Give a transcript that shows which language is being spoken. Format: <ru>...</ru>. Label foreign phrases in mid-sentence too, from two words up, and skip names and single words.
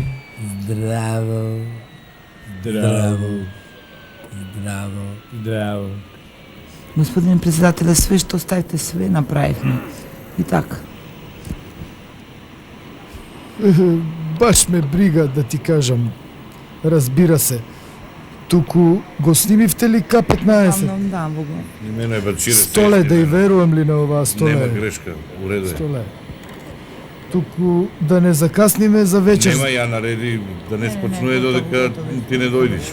<hr>Zdravo. Zdravo. Zdravo. Zdravo. Gospodine predsjedatelja, sve što stavite, sve napravimo. I tako. Baš me briga da ti kažem.</hr> <mk>Разбира се. Туку го снимивте ли К-15? Да, Богу. Имено е Бачире. Столе, да и верувам ли на ова Столе? Нема грешка, у реду е. Столе. Туку да не закасниме за вечер. Нема, ја нареди да не спочнуе додека ти не дојдиш.</mk>